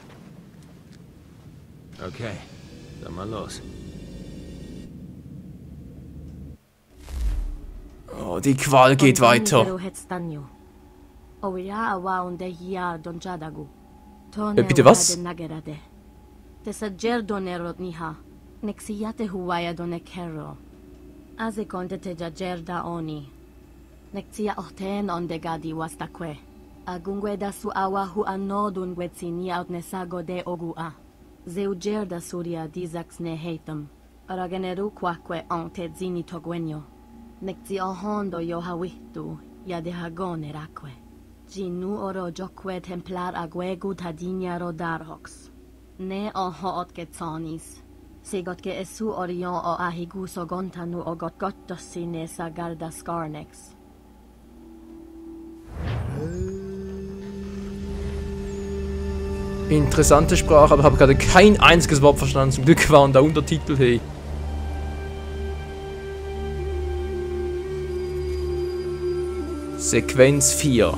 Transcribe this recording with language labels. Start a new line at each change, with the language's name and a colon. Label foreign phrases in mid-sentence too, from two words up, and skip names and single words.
German: Okay, dann mal los. Oh, die Qual geht weiter. Bitte was? Agungueda su awa hu anodun gwetsini out nesago de ogua. Zeugerda suria dizax ne hatem. Arageneru quaque ante zini toguenyo. Nekzi ahondo yo hawitu, ya de hagone raque. Ginu oro joque templar aguegu tadinia rodarhox. Ne oho otgetsonis. Sigot ke esu orion o ahigu sogontanu o gotgotosine sagarda scarnex. Interessante Sprache, aber habe gerade kein einziges Wort verstanden. Zum Glück waren da Untertitel, hey. Sequenz 4.